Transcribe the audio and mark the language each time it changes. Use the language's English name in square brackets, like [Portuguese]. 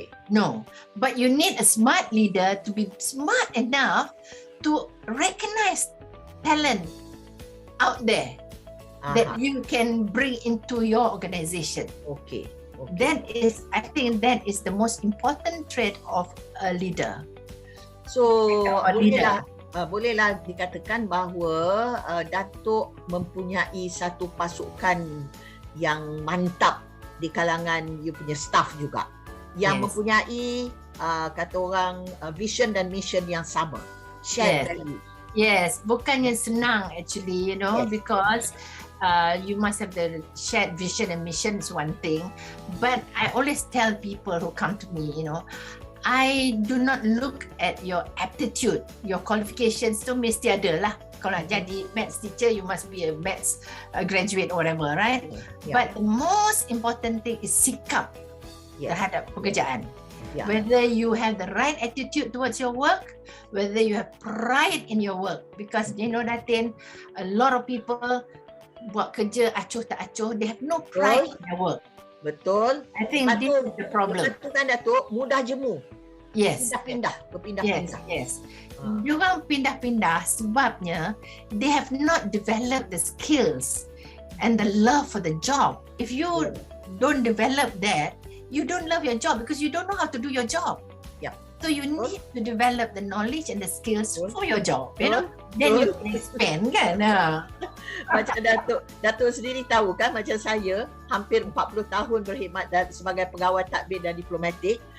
[English] No, but you need a smart leader to be smart enough to recognize talent out there that you can bring into your organization. I think that is the most important trait of a leader. [Malay] So, bolehlah dikatakan bahawa Datuk mempunyai satu pasukan yang mantap di kalangan you punya staff juga, yang mempunyai kata orang vision dan mission yang sama, [English] shared value. [Malay] Yes, bukannya senang actually, [English] Yes. because you must have the shared vision and mission is one thing. But I always tell people who come to me, I do not look at your aptitude, your qualifications [Malay] tu mesti ada lah. Kalau nak jadi [English] maths teacher, you must be a maths graduate or whatever, right? Yeah. But the most important thing is sikap Yes. [Malay] terhadap pekerjaan. [English] Yeah. Whether you have the right attitude towards your work, whether you have pride in your work. Because Datin, a lot of people [Malay] buat kerja acuh tak acuh, [English] they have no pride in their work. [Malay] Betul. [English] I think this is the problem. [Malay] Satu kan Datuk, mudah jemu. [English] Yes. [Malay] Pindah-pindah, berpindah-pindah. [English] Yes. [Malay] Diorang pindah-pindah sebabnya [English] they have not developed the skills and the love for the job. If you don't develop that, you don't love your job because you don't know how to do your job. Yeah. So you need to develop the knowledge and the skills [Malay] Betul. [English] for your job, [Malay] Betul. [English] Then you can expand kan. [Malay] Macam Datuk sendiri tahu kan, macam saya hampir 40 tahun berkhidmat sebagai pegawai tadbir dan diplomatik.